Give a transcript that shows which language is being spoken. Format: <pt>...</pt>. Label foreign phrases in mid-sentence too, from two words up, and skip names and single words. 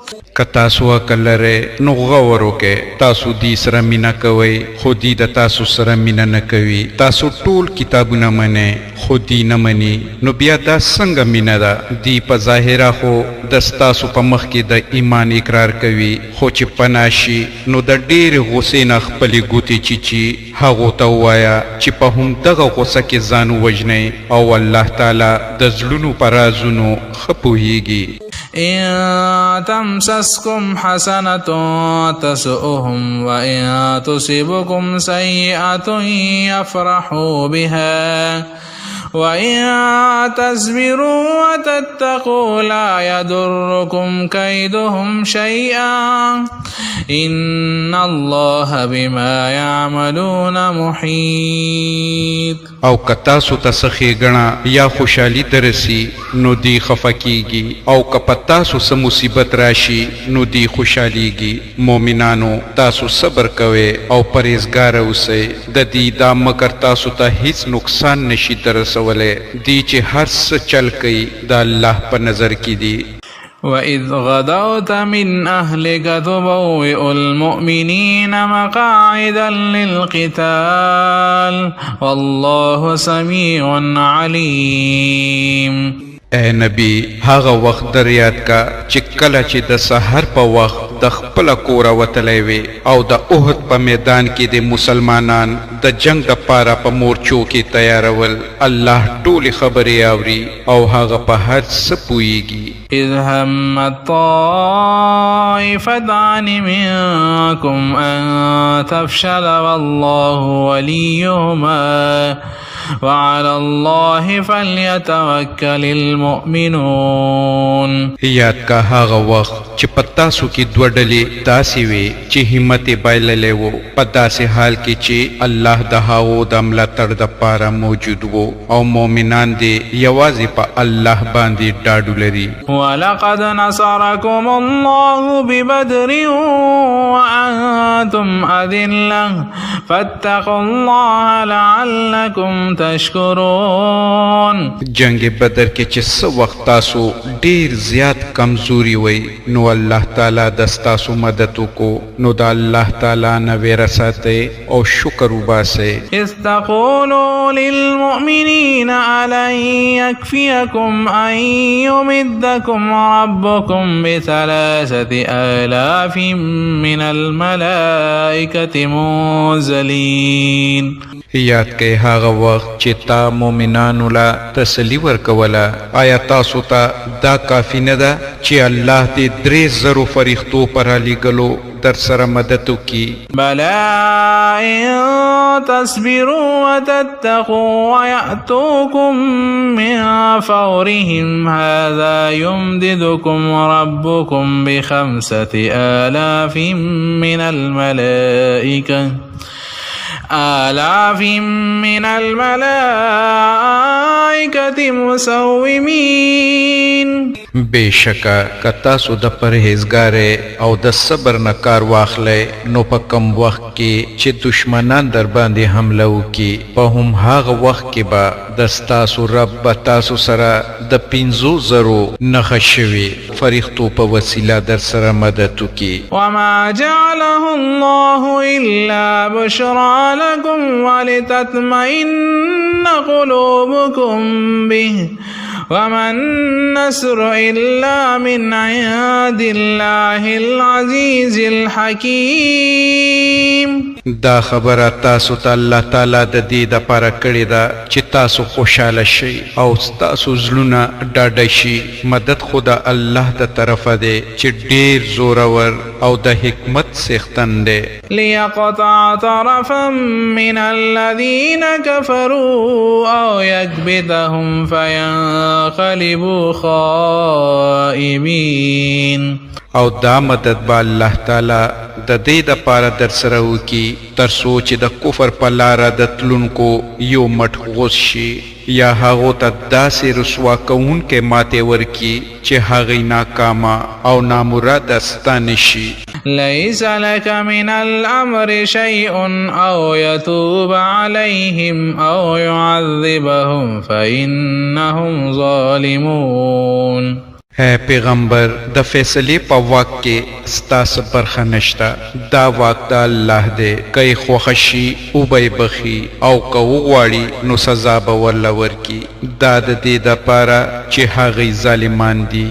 <ps>که تاسو عقل لرئ نو غور وکئ. تاسو دی سره مینه کوئ خو دی د تاسو سره مینه نه کوي. تاسو ټول کتابونه منئ خو دی نه مني، نو بیا دا څنګه مینه ده؟ دی په ظاهره خو د ستاسو په مخ کې د ایمان اقرار کوي، خو چې پناه شي نو د ډېرې غوسې نه خپلې ګوتې چیچي. هغو ته ووایه چې په همدغه غوسه کې ځان ووژنئ او الله تعالی د زړونو په رازونو ښه پوهیږي.</ps> <ar>إن تمسسكم حسنة تسؤهم وإن تصبكم سيئة يفرحوا بها وإن تصبروا وتتقوا لا يضركم كيدهم شيئا إن الله بما يعملون محيط.</ar> <ps>او کتاسو تسخی گنا یا خوشحالی درسی نو دی خفکیگی او کپتاسو سم مصیبت راشی نو دی خوشحالیگی. مومنانو تاسو صبر کوئے او پریزگار اوسئ. د دې دا مکر تاسو ته هیڅ نقصان نشي ترسولے. دی چې هر څه چل کوي د الله په نظر کې دی.</ps> <ar>وَإِذْ غَدَوْتَ مِنْ أَهْلِكَ تُبَوِّئُ الْمُؤْمِنِينَ مَقَاعِدَ لِلْقِتَالِ وَاللَّهُ سَمِيعٌ عَلِيمٌ.</ar> <ps>اے نبی هغه وخت در یاد کا چې کله چې د سحر په وخت د خپل کور وتلی وي او د احد په میدان کې د مسلمانان د جنگ د پاره په مورچو کې تیارول. الله ټولې خبرې اوري او هغه په هر څه پوهیږي.</ps> <ar>إذ همت طائفتان منكم أن تفشل والله وليهما وعلى الله فليتوكل المؤمنون.</ar> <ps>یاد کا هغه وخت چې پتاسو کې دوه ډلې داسې وي چې همت بایللې وو په داسې حال کې چې الله د هغو د ملاتړ د پاره موجود وو او مؤمنان دې یوازې په الله باندې ډاډ لري.</ps> <ar>ولقد نصركم الله ببدر وأنتم أذلة فاتقوا الله لعلكم تشکرون.</ar> <ps>جنگ بدر کې چې څه وخت تاسو ډیر زیات کمزوري وي نو الله تعالی د ستاسو مدد وکړو نو د الله تعالی نه ویره ساتئ او شکر وباسئ.</ps> <ar>إذ تقولوا للمؤمنين ألن يكفيكم أن يمدكم ربكم ب3,000 من الملائكة منزلين.</ar> <ps>یاد کئ هغه وخت چې تا مومنانو لا تسلی ورکوله. آیا تاسو ته دا کافی نه ده چې الله دې 3,000 فرښتو پر علیګلو در سره مدد وکړي؟</ps> <ar>بلى إن تصبروا وتتقوا ويأتوكم من فورهم هذا يمددكم ربكم ب5,000 من الملائكة مسومين.</ar> <ps>بشکا کتاسو د پرهیزګارۍ او د صبر نه کار واخلئ نو په کم وخت کې چې دشمنان در باندې حمله وکړي په هم هغه وخت کې به د ستاسو رب به تاسو سره د 5,000 نښه شوي فرښتو په وسیله در سره مدد وکړي.</ps> <ar>وما جعله الله إلا بشرى لكم ولتطمئن قلوبكم به وما النصر إلا من عند الله العزيز الحكيم.</ar> <ps>دا خبره تاسو ته الله تعالی د دې د پاره کړې ده چې تاسو خوشاله شئ او تاسو زړونه ډاډه شي. مدد خدا الله د طرفه دی چې ډیر زورور او د حکمت څښتن دی.</ps> <ar>ليقطع طرفا من الذين كفروا أو يكبتهم فينقلبوا خائبين.</ar> <ps>او دا مدد با الله تعالی د دې د پاره در سره وکي تر څو چې د کفر په لاره د تلونکو یو مټ غوڅ شي یا هغو ته داسې رسوا کوونکې ماتې ورکي چې هغې ناکامه او نامراده ستانه شي.</ps> <ar>ليس لك من الأمر شيء أو يتوب عليهم أو يعذبهم فإنهم ظالمون.</ar> <ps>اے پیغمبر د فیصلې په واک کې ستاسو برخه نشته. دا واک د الله دی. که خوښه شي وبه بخي او که وغواړي نو سزا به ورله ورکړي. دا د دې دپاره چې هغوی ظالمان دي.</ps>